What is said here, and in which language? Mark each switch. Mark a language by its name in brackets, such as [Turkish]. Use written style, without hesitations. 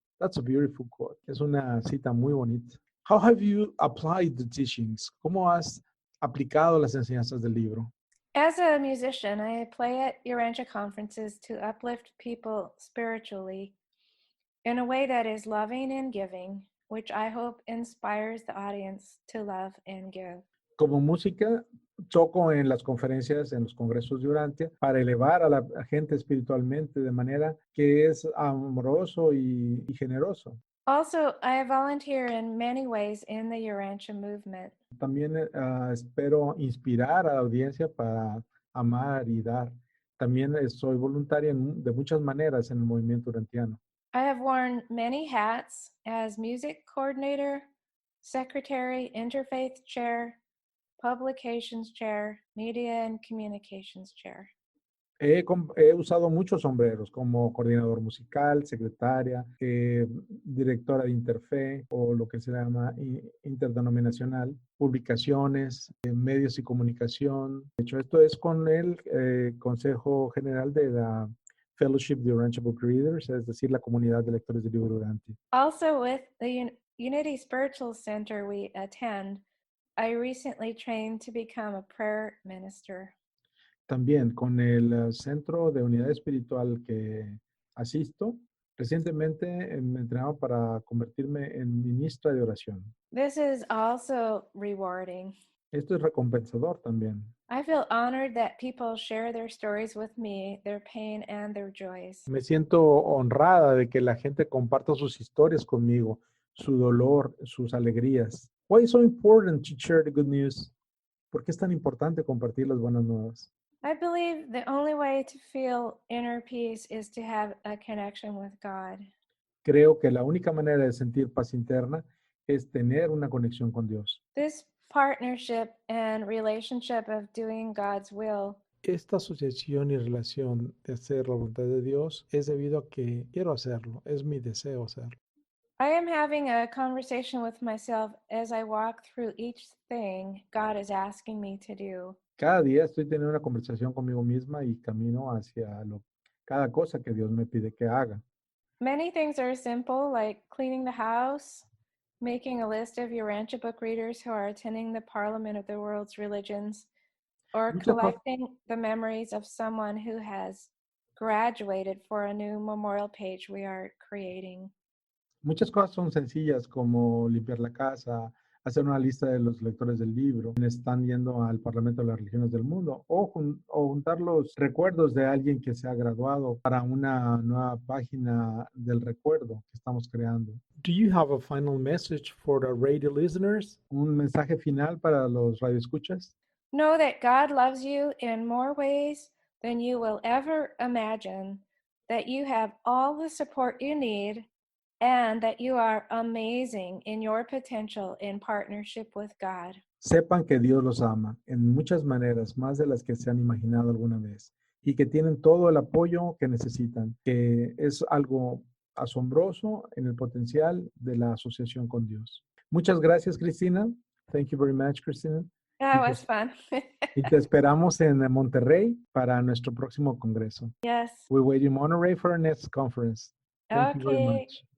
[English] That's a beautiful quote. [Spanish] Es una cita muy bonita. [English] How have you applied the teachings? [Spanish] ¿Cómo has aplicado las enseñanzas del libro? [English] As a musician, I play at Urantia conferences to uplift people spiritually in a way that is loving and giving, which I hope inspires the audience to love and give. [Spanish] Como música, toco en las conferencias, en los congresos de Urantia, para elevar a la gente espiritualmente de manera que es amoroso y generoso. [English] Also, I volunteer in many ways in the Urantia movement. [Spanish] También espero inspirar a la audiencia para amar y dar. También soy voluntaria de muchas maneras en el movimiento urantiano. [English] I have worn many hats as music coordinator, secretary, interfaith chair, publications chair, media and communications chair. [Spanish] He usado muchos sombreros como coordinador musical, secretaria, directora de Interfe o lo que se llama interdenominacional, publicaciones, medios y comunicación. De hecho, esto es con el Consejo General de la Fellowship de Urantia Book Readers, es decir, la comunidad de lectores del libro Urantia. [English] Also with the Unity Spiritual Center we attend, I recently trained to become a prayer minister. [Spanish] También con el Centro de Unidad Espiritual que asisto, recientemente me entrenaba para convertirme en ministra de oración. [English] This is also rewarding. [Spanish] Esto es recompensador también. [English] I feel honored that people share their stories with me, their pain and their joys. [Spanish] Me siento honrada de que la gente comparta sus historias conmigo, su dolor, sus alegrías. [English] Why is so important to share the good news? [Spanish] ¿Por qué es tan importante compartir las buenas nuevas? [English] I believe the only way to feel inner peace is to have a connection with God. [Spanish] Creo que la única manera de sentir paz interna es tener una conexión con Dios. [English] This partnership and relationship of doing God's will [Spanish] Esta asociación y relación de hacer la voluntad de Dios es debido a que quiero hacerlo, es mi deseo hacerlo. [English] I am having a conversation with myself as I walk through each thing God is asking me to do. [Spanish] Cada día estoy teniendo una conversación conmigo misma y camino hacia cada cosa que Dios me pide que haga. [English] Many things are simple, like cleaning the house, making a list of Urantia book readers who are attending the Parliament of the World's Religions, or collecting the memories of someone who has graduated for a new memorial page we are creating. [Spanish] Muchas cosas son sencillas como limpiar la casa, hacer una lista de los lectores del libro, quienes están yendo al Parlamento de las Religiones del Mundo, o juntar los recuerdos de alguien que se ha graduado para una nueva página del recuerdo que estamos creando. [English] Do you have a final message for the radio listeners? [Spanish] ¿Un mensaje final para los radioescuchas? [English] Know that God loves you in more ways than you will ever imagine, that you have all the support you need, and that you are amazing in your potential in partnership with God. [Spanish] Sepan que Dios los ama en muchas maneras, más de las que se han imaginado alguna vez, y que tienen todo el apoyo que necesitan, que es algo asombroso en el potencial de la asociación con Dios. Muchas gracias, Cristina. [English] Thank you very much, Cristina. That was fun. [Spanish] Y te esperamos en Monterrey para nuestro próximo congreso. [English] Yes. We wait in Monterrey for our next conference. Thank you very much.